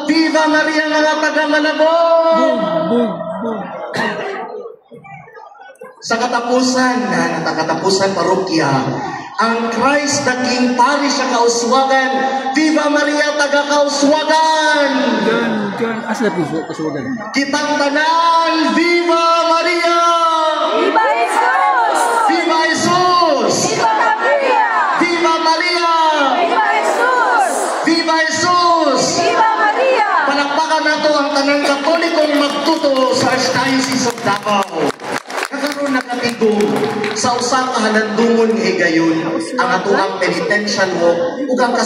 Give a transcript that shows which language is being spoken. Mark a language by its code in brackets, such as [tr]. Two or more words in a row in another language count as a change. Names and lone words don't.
[es] Viva Maria [ceb] mga taga Malabog! Sa katapusan parokya, ang Christ the King Parish sa Kauswagan. [es] Viva Maria [ceb] taga Kauswagan! Asa na po Kauswagan? Kitang tanan, [es] Viva Maria! Viva Jesus! Viva Jesus! Viva Maria! Viva Maria! Viva Jesus! Viva Jesus! Viva Maria! [ceb] Palakpakan nato ang tanang Katolikong magtuto sa Archdiocese of Davao. Nakatigong sa usa ka halandungon higayon ang atuang [en] penitential walk [ceb] ug ang